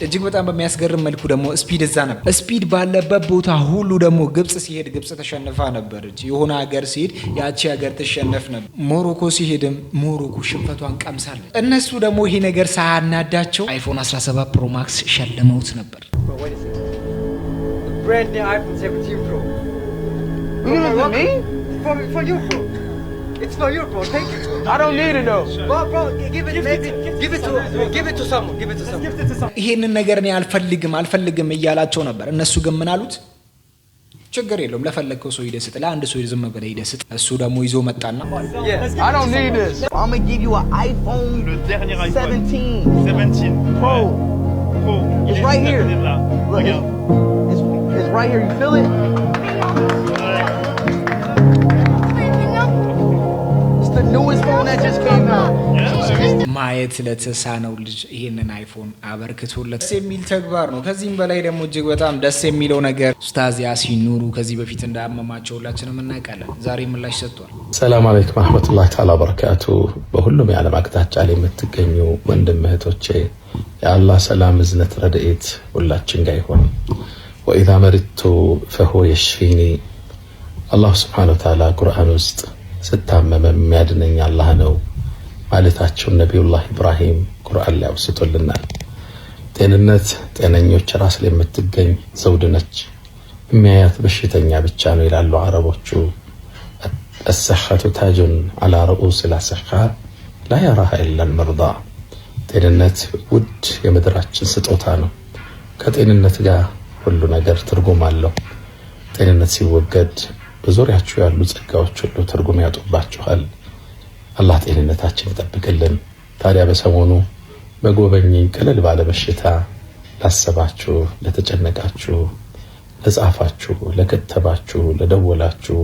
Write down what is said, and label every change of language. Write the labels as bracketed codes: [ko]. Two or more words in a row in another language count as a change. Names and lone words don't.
[am] እጅግ በጣም በሚያስገርም መልኩ ደግሞ ስፒድ እዛ ነበር። ስፒድ ባለበት ቦታ ሁሉ ደግሞ ግብጽ ሲሄድ ግብጽ ተሸንፋ ነበረች። የሆነ ሀገር ሲሄድ ያቺ ሀገር ተሸነፍ ነበር። ሞሮኮ ሲሄድም ሞሮኮ ሽንፈቷን ቀምሳለች። እነሱ ደግሞ ይሄ ነገር ሳያናዳቸው አይፎን 17 ፕሮ ማክስ ሸልመውት ነበር። [en] Brand new iPhone 17 Pro. For you, bro. It's for you, bro. Take it. I don't need it though. Bro, give it to someone. Give it to someone. [am] ይሄንን ነገር እኔ አልፈልግም እያላቸው ነበር። እነሱ ግን ምን አሉት? ችግር የለውም ለፈለከው ሰው ይደስጥ፣ ለአንድ ሰው ዝም ብለህ ይደስጥ። እሱ ደግሞ ይዞ መጣና [en] I don't need this. I'm gonna give you an iPhone 17 Pro. It's right here. Look, it's right here. You feel it? The newest phone that just came out. [am] ማየት ለተሳነው ልጅ ይሄንን አይፎን አበርክቶለት ደስ የሚል ተግባር ነው። ከዚህም በላይ ደግሞ እጅግ በጣም ደስ የሚለው ነገር ኡስታዝ ያሲን ኑሩ ከዚህ በፊት እንዳመማቸው ሁላችንም እናውቃለን። ዛሬ ምላሽ ሰጥቷል። [ar] السلام عليكم ورحمة الله تعالى وبركاته። [am] በሁሉም የዓለም አቅጣጫ ላይ የምትገኙ ወንድም እህቶቼ የአላህ ሰላም እዝነት ረድኤት ሁላችን ጋር ይሁን። [ar] وإذا مرضت فهو يشفيني الله سبحانه وتعالى [am] ቁርአን ውስጥ ስታመመ የሚያድነኝ አላህ ነው ማለታቸው ነብዩላህ ኢብራሂም ቁርአን ላይ አውስቶልናል። ጤንነት ጤነኞች ራስ ላይ የምትገኝ ዘውድ ነች፣ የሚያያት በሽተኛ ብቻ ነው ይላሉ አረቦቹ። [ar] الصحة تاج على رؤوس الأصحاء لا يراها إلا المرضى። [am] ጤንነት ውድ የምድራችን ስጦታ ነው። ከጤንነት ጋር ሁሉ ነገር ትርጉም አለው። ጤንነት ሲወገድ በዙሪያችሁ ያሉ ጸጋዎች ሁሉ ትርጉም ያጡባችኋል። አላህ ጤንነታችን ይጠብቅልን። ታዲያ በሰሞኑ በጎበኘኝ ቀለል ባለ በሽታ ላሰባችሁ፣ ለተጨነቃችሁ፣ ለጻፋችሁ፣ ለከተባችሁ፣ ለደወላችሁ፣